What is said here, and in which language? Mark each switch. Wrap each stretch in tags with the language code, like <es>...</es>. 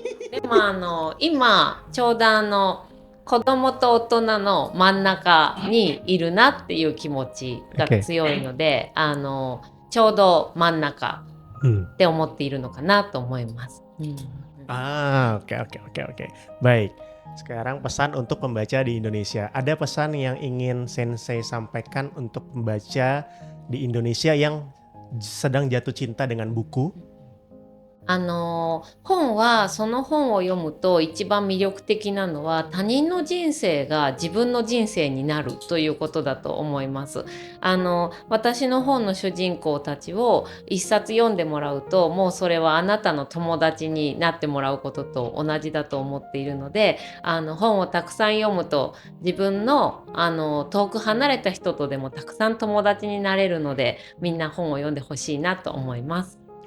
<ja>でも今ちょうど子供と大人の真ん中にいるなっていう気持ちが強いので、ちょうど真ん中って思っているのかなと思います。</ja> <id>Oke. Baik. Sekarang pesan untuk pembaca di Indonesia. Ada pesan yang ingin Sensei sampaikan untuk pembaca di Indonesia yang sedang jatuh cinta dengan buku?</id> <ja>本はその本を読むと一番魅力的なのは他人の人生が自分の人生になるということだと思います。私の本の主人公たちを一冊読んでもらうともうそれはあなたの友達になってもらうことと同じだと思っているので、本をたくさん読むと自分の遠く離れた人とでもたくさん友達になれるので、みんな本を読んでほしいなと思います。</ja>